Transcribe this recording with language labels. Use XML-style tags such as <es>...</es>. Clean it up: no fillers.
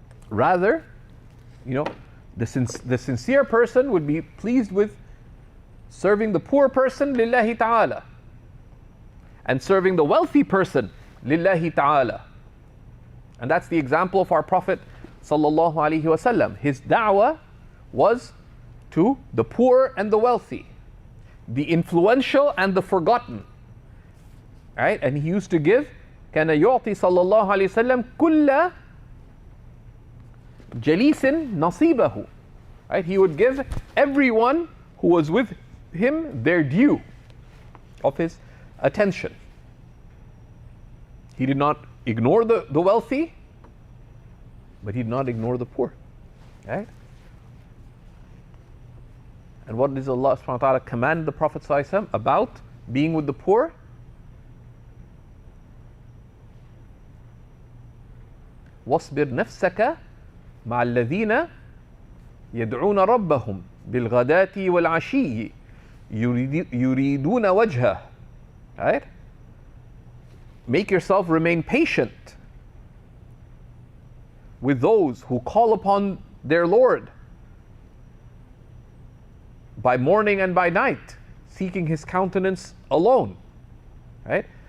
<en>Rather, the sincere person would be pleased with serving the poor person lillahi ta'ala and serving the wealthy person lillahi ta'ala. And that's the example of our Prophet sallallahu alaihi wasallam. His da'wah was to the poor and the wealthy, the influential and the forgotten, right? And he used to give</en> <ar>كان يعطي صلى الله عليه وسلم كل جليس نصيبه, right?</ar> <en>He would give everyone who was with him their due of his attention. He did not ignore the wealthy, but he did not ignore the poor, right? And what does Allah subhanahu wa ta'ala command the Prophet sallallahu alaihi wasallam about being with the poor?</en> <ar>وَاصْبِرْ نَفْسَكَ مع الذين يدعون ربهم بالغداة والعشي يريدون وجهه.</ar> <en>Right? Make yourself remain patient with those who call upon their Lord by morning and by night, seeking His countenance alone. Right?</en>